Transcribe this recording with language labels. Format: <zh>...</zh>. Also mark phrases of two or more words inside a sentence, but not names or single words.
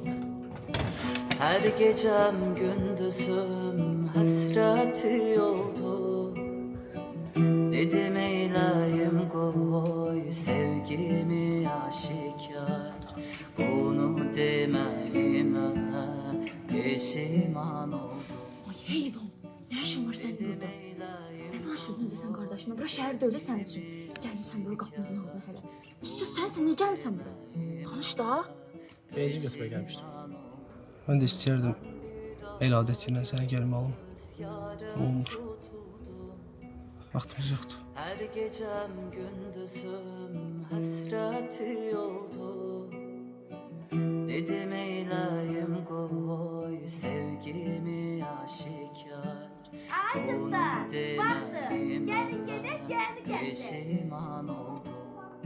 <tr>Her gecem gündüzüm hasreti oldu. Dedim eyleyim koy sevgimi aşikar. Bunu demeyime pişman oldum.</tr> <az>Ay heyvan, nə işin var sənin burada? Nə danışırdın özə sən qardaşıma? Bura şəhərdə öyle sənin üçün. Gəlmirsən böyle qapımızın ağzına hələ. Üstüz sən niyə gəlmirsən bura? Danış da. Benzin götürməyə gəlmişdim. Mən də istəyərdim el adətindən sənə gəlməliyim. Olmur. Vaxtımız yoxdur.</az> <tr>Her gecem gündüzüm hasreti oldu. Dedim eyleyim koy sevgimi aşikar. Bunu demeyime pişman oldum.</tr>